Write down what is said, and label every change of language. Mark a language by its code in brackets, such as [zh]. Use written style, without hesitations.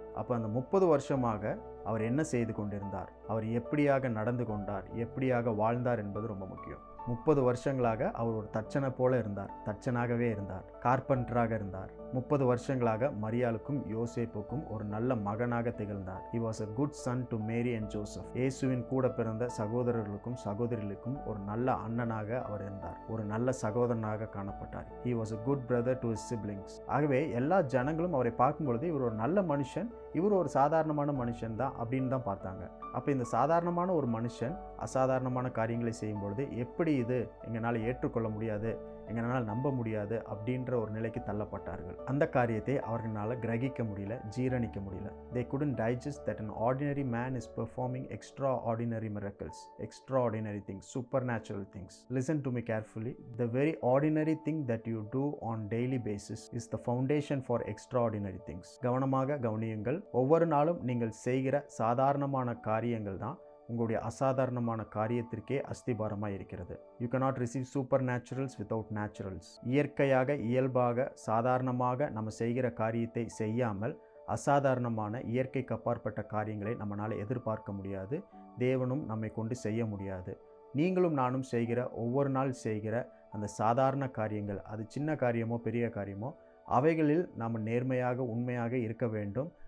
[ta] அப்போ அந்த 30 வருஷமாக அவர் என்ன செய்து கொண்டிருந்தார், அவர் எப்படியாக நடந்து கொண்டார், எப்படியாக வாழ்ந்தார் என்பது ரொம்ப முக்கியம். 30 வருஷங்களாக அவர் ஒரு தச்சனை போல இருந்தார், தச்சனாகவே இருந்தார், கார்பெண்டராக இருந்தார். 30 வருஷங்களாக மரியாளுக்கும் யோசேப்புக்கும் ஒரு நல்ல மகனாக திகழ்ந்தார். [en] He was a good son to Mary and Joseph. [ta] இயேசுவின் கூட பிறந்த சகோதரர்களுக்கும் சகோதரிகளுக்கும் ஒரு நல்ல அண்ணனாக அவர் இருந்தார், ஒரு நல்ல சகோதரனாக காணப்பட்டார். [en] He was a good brother to his siblings. [ta] ஆகவே எல்லா ஜனங்களும் அவரை பார்க்கும் பொழுது இவர் ஒரு நல்ல மனுஷன், இவர் ஒரு சாதாரணமான மனுஷன் தான் அப்படின்னு தான் பார்த்தாங்க. அப்போ இந்த சாதாரணமான ஒரு மனுஷன் அசாதாரணமான காரியங்களை செய்யும் பொழுது எப்படி இது எங்களால் ஏற்றுக்கொள்ள முடியாது, எங்களால் நம்ப முடியாது அப்படின்ற ஒரு நிலைக்கு தள்ளப்பட்டார்கள். அந்த காரியத்தை அவர்களால் கிரகிக்க முடியல, ஜீரணிக்க முடியல. [en] They couldn't digest that an ordinary man is performing extraordinary miracles, extraordinary things, supernatural things. Listen to me carefully. The very ordinary thing that you do on daily basis is the foundation for extraordinary things. [ta] கவனமாக கவனியுங்கள். ஒவ்வொரு நாளும் நீங்கள் செய்கிற சாதாரணமான காரியங்கள் தான் உங்களுடைய அசாதாரணமான காரியத்திற்கே அஸ்திபாரமாக இருக்கிறது. [en] You cannot receive supernaturals without naturals. [ta] இயற்கையாக, இயல்பாக, சாதாரணமாக நம்ம செய்கிற காரியத்தை செய்யாமல் அசாதாரணமான இயற்கைக்கு அப்பாற்பட்ட காரியங்களை நம்மளால் எதிர்பார்க்க முடியாது. தேவனும் நம்மை கொண்டு செய்ய முடியாது. நீங்களும் நானும் செய்கிற ஒவ்வொரு நாள் செய்கிற அந்த சாதாரண காரியங்கள், அது சின்ன காரியமோ பெரிய காரியமோ, அவைகளில் நாம் நேர்மையாக உண்மையாக இருக்க வேண்டும்.